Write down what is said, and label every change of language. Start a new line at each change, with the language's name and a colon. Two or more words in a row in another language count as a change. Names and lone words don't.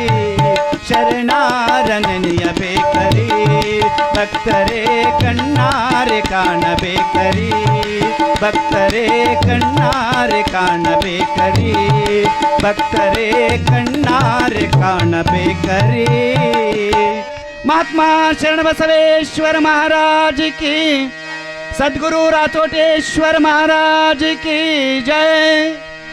Kannada: ಶರಣಾರ ನೆನೆಯಬೇಕರಿ, ಭಕ್ತರೇ ಕಣ್ಣಾರೆ ಕಾಣಬೇಕರಿ, ಭಕ್ತರೇ ಕಣ್ಣಾರೆ ಕಾಣಬೇಕರಿ, ಭಕ್ತರೇ ಕಣ್ಣಾರೆ ಕಾಣಬೇಕರಿ.
Hindi: महात्मा शरण बसवेश्वर महाराज की, सद्गुरु राचोटेश्वर महाराज की जय।